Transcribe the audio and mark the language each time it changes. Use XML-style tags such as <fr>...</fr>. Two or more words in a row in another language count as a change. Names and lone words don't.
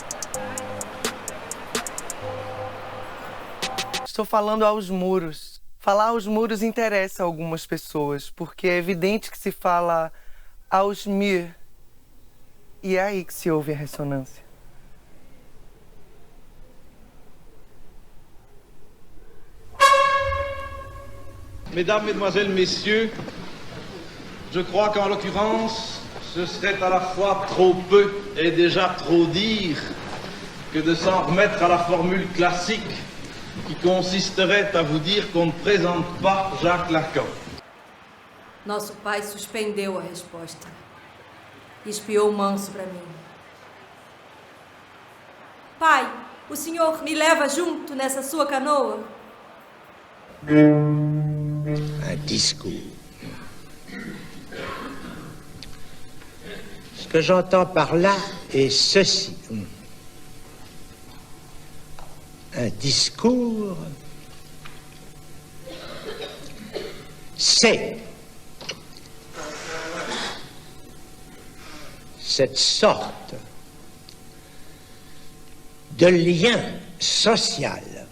<pt>Estou falando aos muros. Falar aos muros interessa a algumas pessoas, porque é evidente que se fala aos mir. E é aí que se ouve a ressonância.</pt> <fr>Mesdames, Mesdemoiselles, Messieurs, je crois qu'en l'occurrence, ce serait à la fois trop peu et déjà trop dire que de s'en remettre à la formule classique qui consisterait à vous dire qu'on ne présente pas Jacques Lacan.</fr> <pt>Nosso pai suspendeu a resposta e espiou manso para mim. Pai, o senhor me leva junto nessa sua canoa?</pt> <fr>Un discours. Ce que j'entends par là est ceci. Un discours, c'est cette sorte de lien social</fr>